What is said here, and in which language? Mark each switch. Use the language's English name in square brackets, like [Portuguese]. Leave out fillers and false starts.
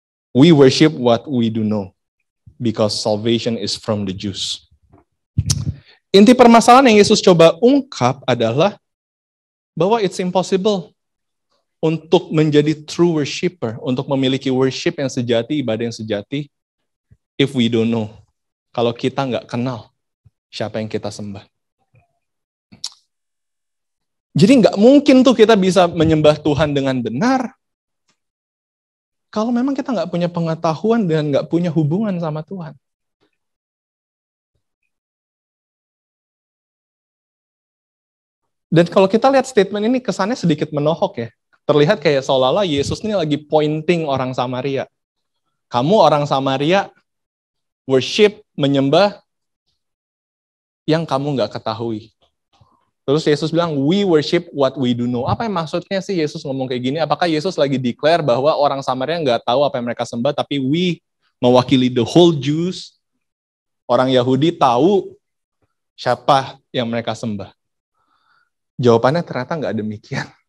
[English] We worship what we do know, because salvation is from the Jews. [Indonesian] Inti permasalahan yang Yesus coba ungkap adalah bahwa [English] it's impossible [Indonesian] untuk menjadi true worshiper, untuk memiliki worship yang sejati, ibadah yang sejati, [English] if we don't know. [Indonesian] Kalau kita nggak kenal siapa yang kita sembah. Jadi nggak mungkin tuh kita bisa menyembah Tuhan dengan benar kalau memang kita nggak punya pengetahuan dan nggak punya hubungan sama Tuhan. Dan kalau kita lihat statement ini kesannya sedikit menohok ya. Terlihat kayak seolah-olah Yesus ini lagi pointing orang Samaria. Kamu orang Samaria worship, menyembah yang kamu nggak ketahui. Terus Yesus bilang, [English] we worship what we do know. [Indonesian] Apa yang maksudnya sih Yesus ngomong kayak gini? Apakah Yesus lagi declare bahwa orang Samaria nggak tahu apa yang mereka sembah, tapi we mewakili [English] the whole Jews, [Indonesian] orang Yahudi tahu siapa yang mereka sembah? Jawabannya ternyata nggak demikian.